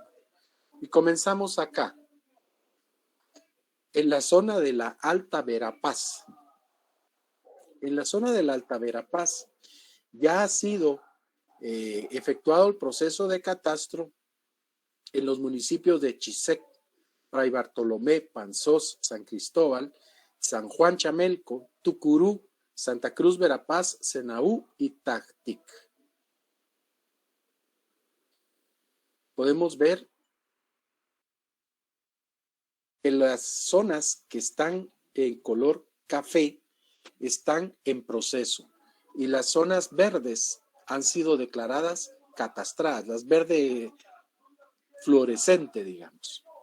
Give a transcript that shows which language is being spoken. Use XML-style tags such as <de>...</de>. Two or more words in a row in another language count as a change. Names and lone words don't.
<es>Y comenzamos acá, en la zona de la Alta Verapaz. En la zona de la Alta Verapaz ya ha sido efectuado el proceso de catastro en los municipios de Chisec, Fray Bartolomé, Panzós, San Cristóbal, San Juan Chamelco, Tucurú, Santa Cruz Verapaz, Senaú y Tactic. Podemos ver que las zonas que están en color café están en proceso y las zonas verdes han sido declaradas catastradas, las verde fluorescente, digamos.</es>